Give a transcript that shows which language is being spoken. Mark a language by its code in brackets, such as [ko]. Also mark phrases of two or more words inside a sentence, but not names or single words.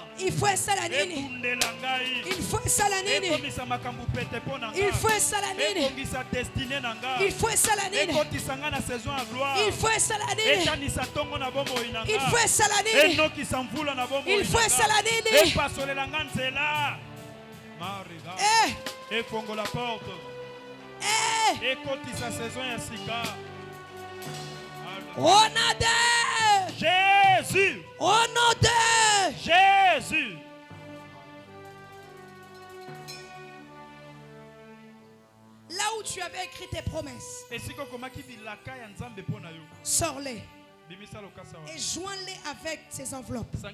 [fr] Il faut [ln] esala nini? [fr] Il faut [ln] esala nini? [fr] Il faut [ln] esala nini? [fr] Il faut [ln] esala nini? [fr] Il faut [ln] esala nini? [fr] Il faut [ln] esala nini? [fr] Il faut [ln] esala nini? [fr] Et Congo la porte. [ln] Et kotisa saison ya sika. [fr] Au nom de Jésus. Au nom de Jésus. Là où tu avais écrit tes promesses, sors-les et joins-les avec ces enveloppes.